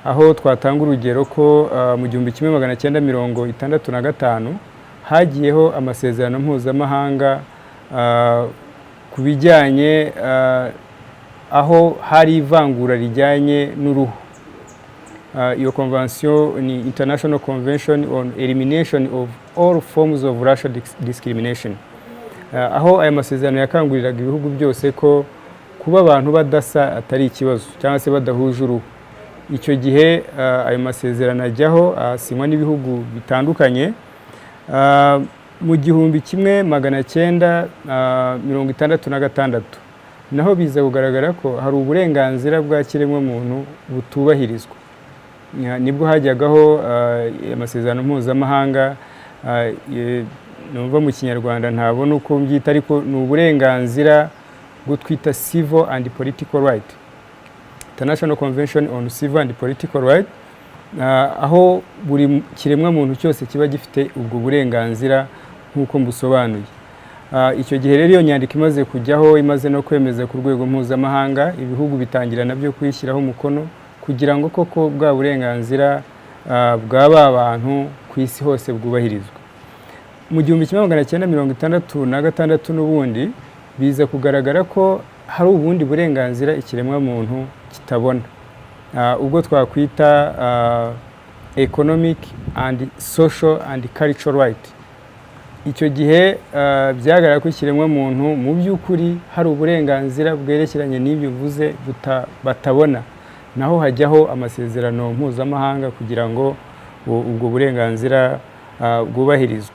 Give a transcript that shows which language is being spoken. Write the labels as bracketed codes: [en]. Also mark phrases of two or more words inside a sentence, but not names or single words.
[rw] aho twatanga urugero ko mu 1965 hagiyeho amasezerano mpuzamahanga ku bijyanye aho hari ivangura rijyanye n'uruhu. [en] Iyo convention ni International Convention on Elimination of All Forms of Racial Discrimination, [rw] aho aya masezerano yakanguriraga ibihugu byose ko kuba abantu badasa atari ikibazo cyangwa se badahuje uruhu. Icyo gihe ayo masezerano ajyaho asinywa n'ibihugu bitandukanye. Mu 1966 naho biza kugaragara ko hari uburenganzira bwa kiremwamuntu butubahirizwa. Nibwo hajyagaho amasezerano mpuzamahanga, numva mu Kinyarwanda ntabona uko mbyita, ariko ni uburenganzira bwo twita [en] civil and political right, International Convention on Civil and Political Right, [rw] aho buri kiremwamuntu cyose kiba gifite ubwo burenganzira nk'uko mbusobanuye. Icyo gihe rero iyo nyandiko imaze kujyaho, imaze no kwemeza ku rwego mpuzamahanga, ibihugu bitangira nabyo kuyishyiraho umukono kugira ngo koko bwa burenganzira bw'aba bantu ku isi hose bwubahirizwe. Mu 1966 n'ubundi biza kugaragara ko hari ubundi burenganzira ikiremwamuntu kitabona, ubwo twakwita [en] economic and social and cultural right. [rw] Icyo gihe byagaragara ko ikiremwamuntu mu by'ukuri hari uburenganzira bwerekeranye n'ibyo bivuze batabona, naho hajyaho amasezerano mpuzamahanga kugira ngo ubwo burenganzira bwubahirizwe.